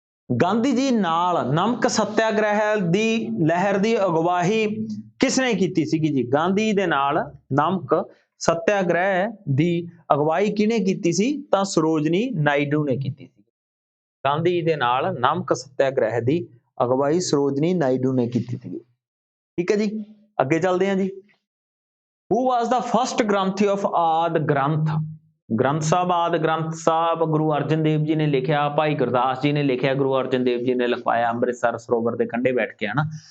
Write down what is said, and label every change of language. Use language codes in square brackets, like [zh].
[pa] ਗਾਂਧੀ ਜੀ ਨਾਲ ਨਮਕ ਸੱਤਿਆਗ੍ਰਹਿ ਦੀ ਲਹਿਰ ਦੀ ਅਗਵਾਈ ਕਿਸਨੇ ਕੀਤੀ ਸੀਗੀ ਜੀ? ਗਾਂਧੀ ਦੇ ਨਾਲ ਨਮਕ ਸੱਤਿਆਗ੍ਰਹਿ ਦੀ ਅਗਵਾਈ ਕਿਹਨੇ ਕੀਤੀ ਸੀ? ਤਾਂ ਸਰੋਜਨੀ ਨਾਇਡੂ ਨੇ ਕੀਤੀ ਸੀ। ਗਾਂਧੀ ਦੇ ਨਾਲ ਨਮਕ ਸੱਤਿਆਗ੍ਰਹਿ ਦੀ ਅਗਵਾਈ ਸਰੋਜਨੀ ਨਾਇਡੂ ਨੇ ਕੀਤੀ ਸੀ। ਠੀਕ ਹੈ ਜੀ, ਅੱਗੇ ਚੱਲਦੇ ਹਾਂ ਜੀ। [en] Who was the first granthi of Adi Granth? [pa] ਗ੍ਰੰਥ ਸਾਹਿਬ ਆਦਿ ਗ੍ਰੰਥ ਸਾਹਿਬ ਗੁਰੂ ਅਰਜਨ ਦੇਵ ਜੀ ਨੇ ਲਿਖਿਆ, ਭਾਈ ਗੁਰਦਾਸ ਜੀ ਨੇ ਲਿਖਿਆ, ਗੁਰੂ ਅਰਜਨ ਦੇਵ ਜੀ ਨੇ ਲਿਖਵਾਇਆ ਅੰਮ੍ਰਿਤਸਰ ਸਰੋਵਰ ਦੇ ਕੰਢੇ ਬੈਠ ਕੇ, ਹਨਾ।